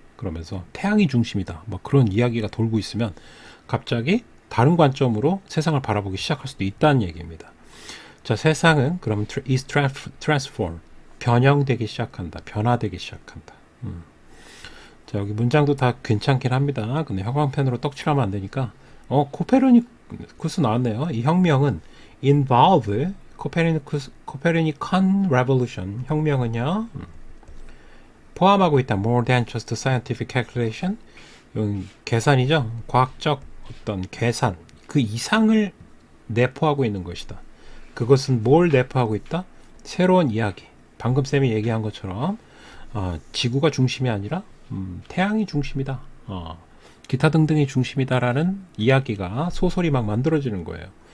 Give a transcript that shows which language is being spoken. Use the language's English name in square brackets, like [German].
[Korean] 그러면서 태양이 중심이다. 뭐 그런 이야기가 돌고 있으면 갑자기 다른 관점으로 세상을 바라보기 시작할 수도 있다는 얘기입니다. 자, 세상은 그럼 [English] is transform, [Korean] 변형되기 시작한다. 변화되기 시작한다. 자, 여기 문장도 다 괜찮긴 합니다. 근데 형광펜으로 떡칠하면 안 되니까 코페르니쿠스 나왔네요. [English] 이 혁명은 involve Copernican revolution. [Korean] 혁명은요 포함하고 있다. [English] More than just scientific calculation. [Korean] 이건 계산이죠. 과학적 어떤 계산. 그 이상을 내포하고 있는 것이다. 그것은 뭘 내포하고 있다? 새로운 이야기. 방금 쌤이 얘기한 것처럼 지구가 중심이 아니라 태양이 중심이다. 기타 등등이 중심이다라는 이야기가 소설이 막 만들어지는 거예요.